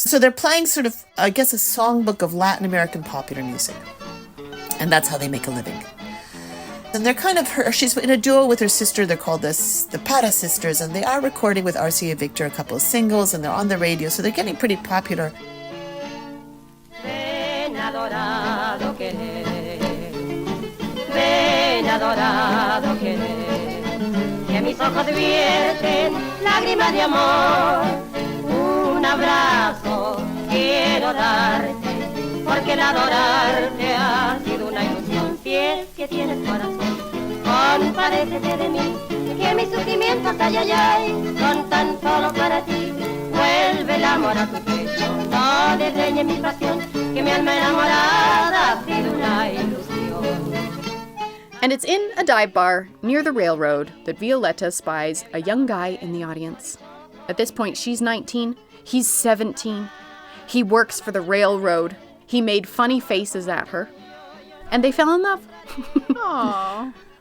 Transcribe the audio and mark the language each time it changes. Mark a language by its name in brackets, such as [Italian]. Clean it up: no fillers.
[English] So they're playing sort of, I guess, a songbook of Latin American popular music. And that's how they make a living. And they're kind of she's in a duo with her sister. They're called the Parra sisters, and they are recording with Arcia Victor a couple of singles, and they're on the radio, so they're getting pretty popular. [Spanish] Ven adorado querer, ven adorado querer, que mis ojos vierten lágrimas de amor, un abrazo quiero darte, porque el adorarte ha sido una ilusión, si es que tienes corazón. Compadécete de mí, que mis sufrimientos, ay, ay, ay, son tan solo para ti. Vuelve el amor a tu pecho, no desdeñes mi pasión, que mi alma enamorada ha sido una ilusión. [English] And it's in a dive bar near the railroad that Violeta spies a young guy in the audience. At this point, she's 19, he's 17. He works for the railroad. He made funny faces at her. And they fell in love. Aww.